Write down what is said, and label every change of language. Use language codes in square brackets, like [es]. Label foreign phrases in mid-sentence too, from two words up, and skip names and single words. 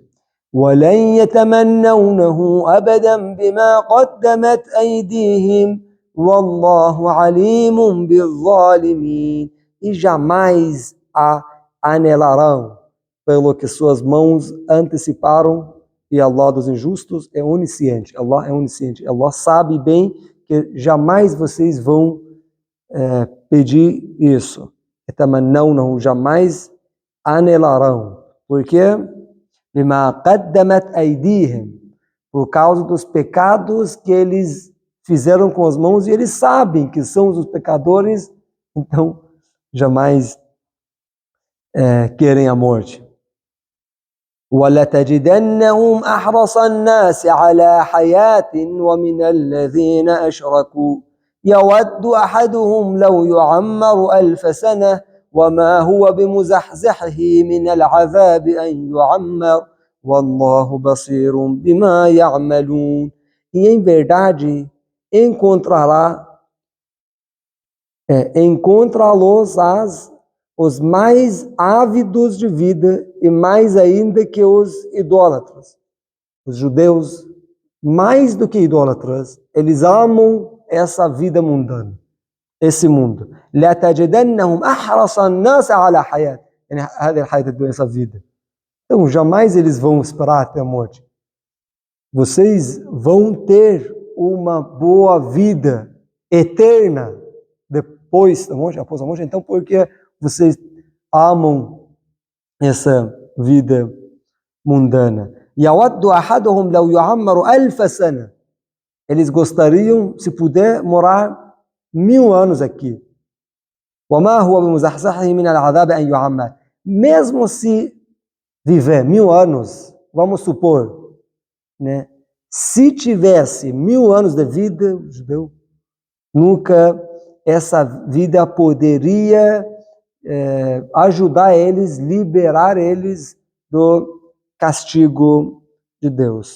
[ar] وَلَنْ يَتَمَنَّوْنَهُ أَبَدًا بِمَا قَدَّمَتْ أَيْدِيهِمْ وَاللَّهُ عَلِيمٌ بِالظَّالِمِينَ. [pt] E jamais a anelarão pelo que suas mãos anteciparam. E Allah dos injustos é onisciente. Allah é onisciente. Allah sabe bem que jamais vocês vão pedir isso. Não, jamais anelarão. Por quê? [ar] بما قدمت أيديهم. [pt] Por causa dos pecados que eles fizeram com as mãos, e eles sabem que são os pecadores, então jamais querem a morte. [ar] وَلَتَجِدَنَّهُمْ أَحْرَصَ النَّاسِ عَلَى حَيَاةٍ وَمِنَ الَّذِينَ أَشْرَكُوا يَوَدُّ أَحَدُهُمْ لَوْ يُعَمَّرُ أَلْفَ سَنَةٍ وَمَا هُوَ بِمُزَحْزِحِهِ مِنَ الْعَذَابِ أَنْ يُعَمَّرَ وَاللَّهُ بَصِيرٌ بِمَا يَعْمَلُونَ. [pt] E em verdade encontrá-los os mais ávidos de vida, e mais ainda que os idólatras. Os judeus, mais do que idólatras, eles amam essa vida mundana, esse mundo. [ar] لَتَجِدَنَّهُمْ أَحْرَصَ النَّاسِ عَلَى حَيَاةٍ. [pt] Essa vida. Então, jamais eles vão esperar até a morte. Vocês vão ter uma boa vida eterna após a morte, então, porque vocês amam essa vida mundana. [ar] يود أحدهم لو يعمر ألف سنة. [pt] Eles gostariam, se puder, morar 1000 anos aqui. [ar] وما هو بمزحزحه من العذاب أن يعمر. [pt] Mesmo se viver 1000 anos, vamos supor, né? Se tivesse 1000 anos de vida, o judeu nunca essa vida poderia ajudar eles, liberar eles do castigo de Deus.